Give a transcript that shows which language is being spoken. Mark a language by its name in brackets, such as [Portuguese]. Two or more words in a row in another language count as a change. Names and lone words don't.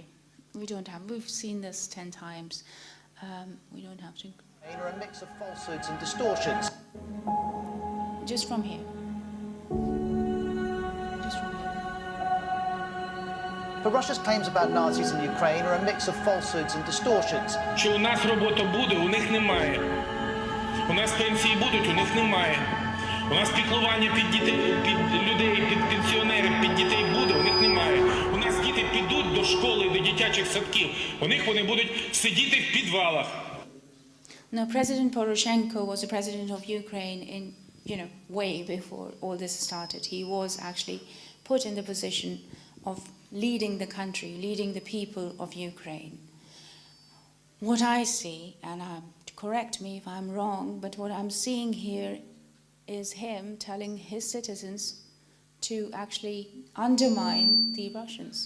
[English] We don't have, we've seen this 10 times. We don't have to. Are a mix of falsehoods and distortions. Just from here. Just from here. For Russia's claims about Nazis in Ukraine are a mix of falsehoods and distortions. [Ukrainian] Що у нас робота буде, у них немає. У нас пенсії будуть, у них немає. У нас піклування під дітей, під людей, під пенсіонерів, під дітей буде, у них немає. У нас діти підуть до школи, до дитячих садків. У них вони будуть сидіти в підвалах. [English] Now, President Poroshenko was the president of Ukraine in, way before all this started. He was actually put in the position of leading the country, leading the people of Ukraine. What I see, and correct me if I'm wrong, but what I'm seeing here is him telling his citizens to actually undermine the Russians.